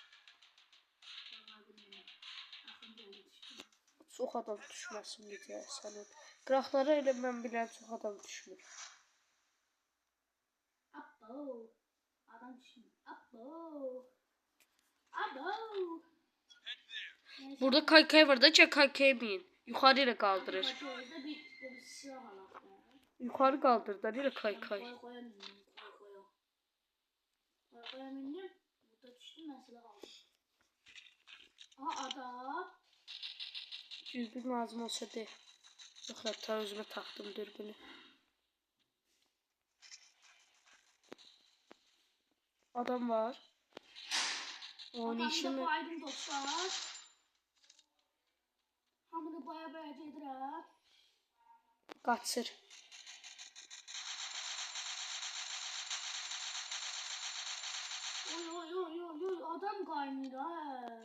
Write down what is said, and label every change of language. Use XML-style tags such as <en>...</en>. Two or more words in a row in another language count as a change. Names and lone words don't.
<az>Çox adam düşməsin bizə sənin. Qıraqlara elə mən bilən çox adam düşmür. Adam düşmür. Burada kaykay var da kaykaya bin.</az> <tr>Yukarı ile kaldırır. Yukarı kaldırır da ile kaykay. Kaykaya bindim. Burada düştüm mesela aldım.</tr> <az>Aha adam. Dürbün lazım olsa de.</az> <tr>Yok hatta özüme taktım dürbünü.</tr> <az>Adam var. Oynayışını baydım dostlar. Hamını baya gedirəm. Qaçır. Oy adam qaynır ha.</az>